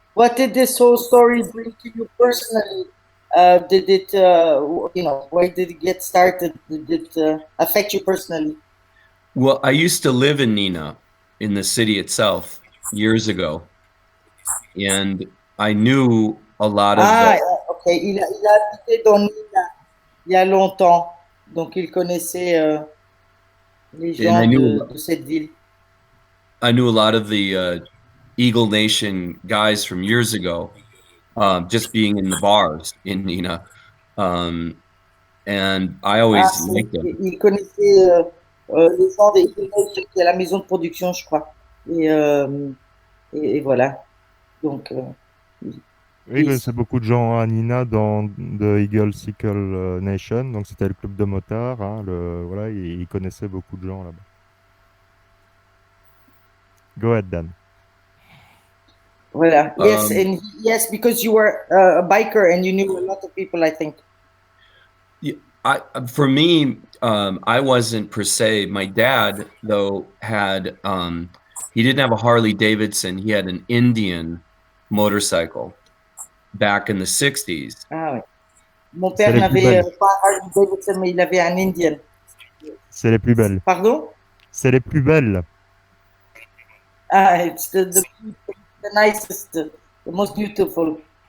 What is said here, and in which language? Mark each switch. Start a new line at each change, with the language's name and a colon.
English: What did this whole story bring to you personally? Did it, why did it get started? Did it affect you personally? Well, I used to live in Nina, in the city itself, years ago, and I knew a lot of. Ok.
French: Il a habité dans Nina il y a longtemps, donc il connaissait les gens de cette ville.
English: I knew a lot of the Eagle Nation guys from years ago, just being in the bars in Nina, and I always liked them.
French: Il connaissait les gens des Eagle Nation qui est la maison de production, je crois. Et voilà. Donc. Oui, il connaissait beaucoup de gens à Nina dans The Eagle Sickle Nation, donc c'était le club de motards. Hein, voilà, il connaissait beaucoup de gens là-bas.
English: Go ahead, Dan.
French: Voilà.
English: Yes, because you were a biker and you knew a lot of people, I think. Yeah, for me, I wasn't per se. My dad, though, had he didn't have a Harley Davidson. He had an Indian motorcycle back in the 60s.
French: Ah oui. Mon père n'avait pas Harley Davidson, mais il avait un Indian. C'est les plus belles. Pardon? C'est les plus belles.
English: Ah, it's the nicest, the most beautiful.